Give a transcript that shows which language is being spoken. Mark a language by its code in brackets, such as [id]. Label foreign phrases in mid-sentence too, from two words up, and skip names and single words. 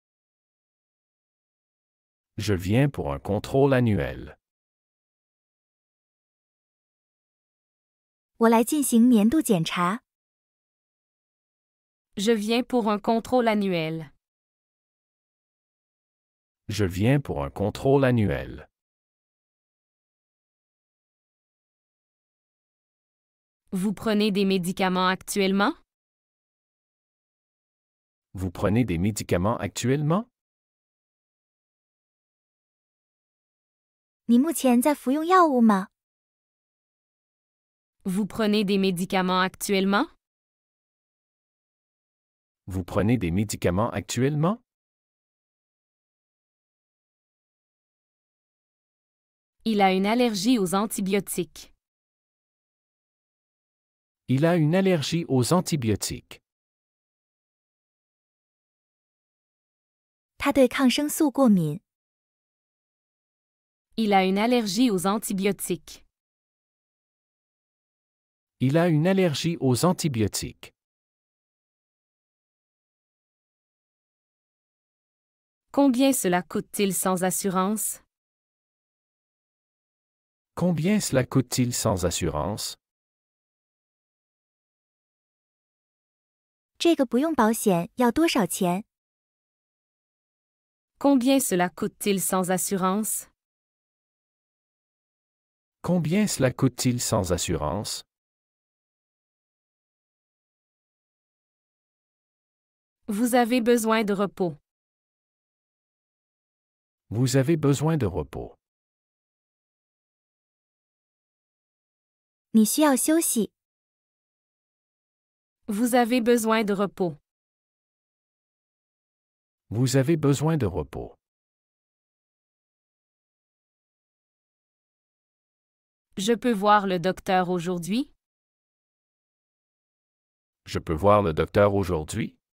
[fr] Je viens pour un contrôle annuel. [zh] 我来进行年度检查。 [fr] Je viens pour un contrôle annuel. Je viens pour un contrôle annuel. Vous prenez des médicaments actuellement? Vous prenez des médicaments actuellement? [zh] 你目前在服用药物吗？ [fr] Vous prenez des médicaments actuellement? Vous prenez des médicaments actuellement? Il a une allergie aux antibiotiques. Il a une allergie aux antibiotiques. [zh] 他对抗生素过敏。 [fr] Il a une allergie aux antibiotiques. Il a une allergie aux antibiotiques. Combien cela coûte-t-il sans assurance? Combien cela coûte-t-il sans assurance? [zh] 这个不用保险要多少钱？ [fr] Combien cela coûte-t-il sans assurance? Combien cela coûte-t-il sans assurance? Vous avez besoin de repos. Vous avez besoin de repos. [zh] 你需要休息。 [fr] Vous avez besoin de repos. Vous avez besoin de repos. Je peux voir le docteur aujourd'hui? Je peux voir le docteur aujourd'hui?